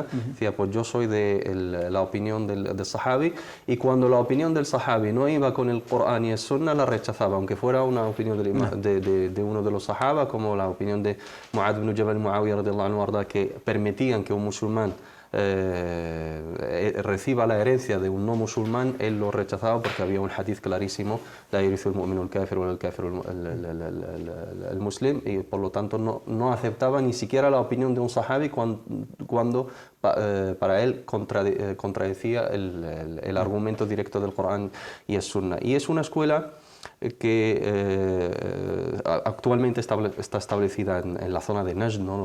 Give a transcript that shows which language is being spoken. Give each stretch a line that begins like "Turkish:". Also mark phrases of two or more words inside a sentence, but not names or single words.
Spanish: Decía, pues yo soy de la opinión del sahabi, y cuando la opinión del sahabi no iba con el Corán y el Sunna, la rechazaba, aunque fuera una opinión de uno de los sahaba, como la opinión de Mu'adh ibn Jabal, Muawiyah
Arabic: رضي الله عنه,
Spanish: que permitían que un musulmán reciba la herencia de un no musulmán, él lo rechazaba porque había un hadith clarísimo,
Arabic: لا يرث المؤمن الكافر والكافر المسلم,
Spanish: y por lo tanto no aceptaba ni siquiera la opinión de un sahabi cuando para él contradecía el argumento directo del Corán y el Sunna. Y es una escuela que actualmente está establecida en la zona de Najd, ¿no?